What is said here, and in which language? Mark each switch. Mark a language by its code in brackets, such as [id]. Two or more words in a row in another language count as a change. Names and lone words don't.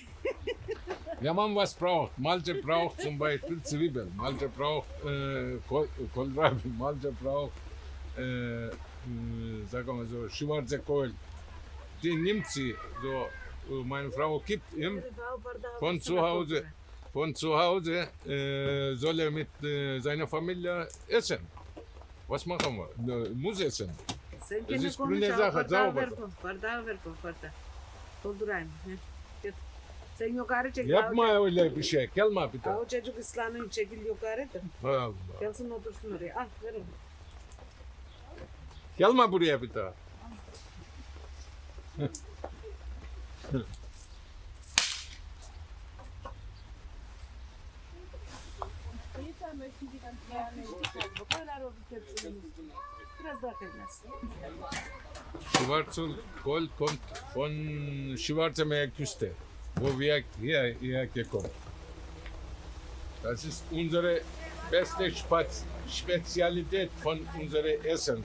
[de] Wenn man was braucht, Malte braucht zum Beispiel Zwiebeln, Malte braucht Kohlrabi, Malte braucht, sagen wir so, schwarze Kohl. Die nimmt sie, so, meine Frau gibt ihm von zu Hause. Von zu Hause soll er mit seiner Familie essen. Was machen wir? Muss essen. [tr] Sen kendi konuş. Korta. Doldurayım. Sen yukarı çek. Yapma öyle bir şey. Gelme bir daha. O çocuk ıslanıyor, çekil yukarıdır. Allah. Gelsin otursun oraya. Al verin. Gelme buraya bir daha. Biraz daha kırmaz. [de] Schwarzgold kommt von Schwarzenmeerküste, wo wir hierher gekommen. Das ist unsere beste Spezialität von unserem Essen.